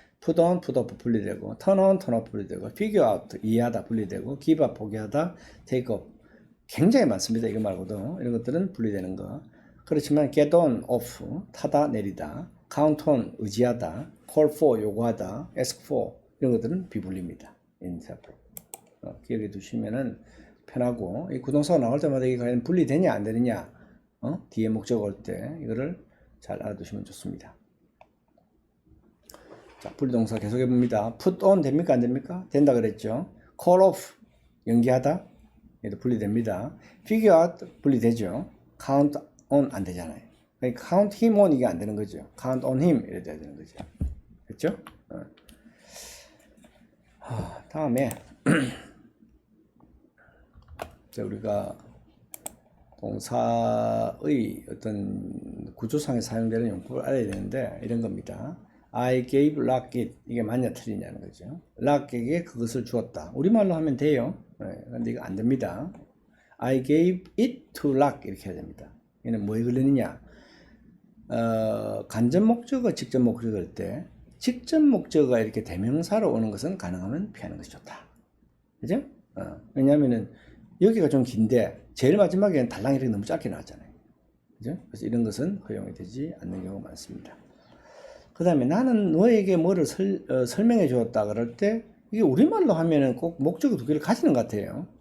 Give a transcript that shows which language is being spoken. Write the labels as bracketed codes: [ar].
[ko] put on, put off 분리되고 turn on, turn off 분리되고 figure out 이해하다 분리되고 give up 포기하다 take up 굉장히 많습니다. 이거 말고도 이런 것들은 분리되는 거. 그렇지만 get on, off 타다 내리다 count on 의지하다 call for 요구하다 ask for 이런 것들은 비분리입니다. [en] inseparable. [ko] 기억해 두시면은 편하고 이 구동사가 나올 때마다 이게 과연 분리되냐 안 되느냐 뒤에 목적어 올 때 이거를 잘 알아두시면 좋습니다. 자, 분리동사 계속해 봅니다. put on 됩니까 안 됩니까? 된다 그랬죠. call off 연기하다 얘도 분리됩니다. figure out 분리되죠. count on 안 되잖아요. 그러니까 [en] count him on [ko] 이게 안 되는 거죠. count on him 이래 돼야 되는 거죠. 됐죠? 다음에 우리가 동사의 어떤 구조상에 사용되는 용법을 알아야 되는데 이런 겁니다. [en] I gave Lockit [ko] 이게 맞냐 틀리냐는 거죠. Lock에게 그것을 주었다. 우리말로 하면 돼요. 근데 이거 안 됩니다. [en] I gave it to Lock 이렇게 해야 됩니다. [ko] 얘는 뭐에 걸리느냐? 간접 목적어, 직접 목적어일 때 직접 목적어가 이렇게 대명사로 오는 것은 가능하면 피하는 것이 좋다. 그죠? 왜냐하면은 여기가 좀 긴데 제일 마지막에는 달랑 이렇게 너무 짧게 나왔잖아요. 그죠? 그래서 이런 것은 허용이 되지 않는 경우가 많습니다. 그 다음에 나는 너에게 뭐를 설명해 주었다 그럴 때 이게 우리말로 하면은 꼭 목적어 두 개를 가지는 것 같아요.